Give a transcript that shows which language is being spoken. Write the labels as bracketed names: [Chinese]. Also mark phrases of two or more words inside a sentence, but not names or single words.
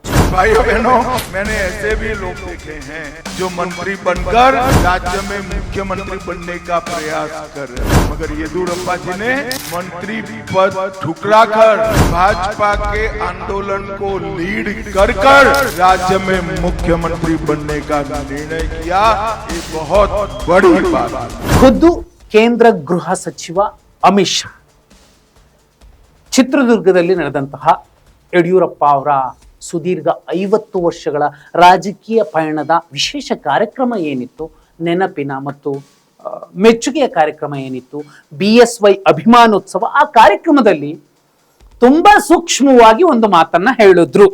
[Hindi] भाइयों बहनों, मैंने ऐसे भी लोग देखे हैं जो मंत्री बनकर राज्य में मुख्यमंत्री बनने का प्रयास कर रहे हैं, मगर येदियुरप्पा जी ने मंत्री पद ठुकराकर भाजपा के आंदोलन को लीड कर राज्य में मुख्यमंत्री बनने का निर्णय किया। ये बहुत बड़ी बात है। [Kannada] खुद ಕೇಂದ್ರ ಗೃಹ ಸಚಿವ ಅಮಿತ್ ಶಾ ಚಿತ್ರದುರ್ಗದಲ್ಲಿ ನಡೆದಂತಹ ಯಡಿಯೂರಪ್ಪ ಅವರ ಸುದೀರ್ಘ 50 ವರ್ಷಗಳ ರಾಜಕೀಯ ಪಯಣದ ವಿಶೇಷ ಕಾರ್ಯಕ್ರಮ ಏನಿತ್ತು, ನೆನಪಿನ ಮತ್ತು ಮೆಚ್ಚುಗೆಯ ಕಾರ್ಯಕ್ರಮ ಏನಿತ್ತು, BSY ಅಭಿಮಾನೋತ್ಸವ, ಆ ಕಾರ್ಯಕ್ರಮದಲ್ಲಿ ತುಂಬಾ ಸೂಕ್ಷ್ಮವಾಗಿ ಒಂದು ಮಾತನ್ನ ಹೇಳಿದ್ರು.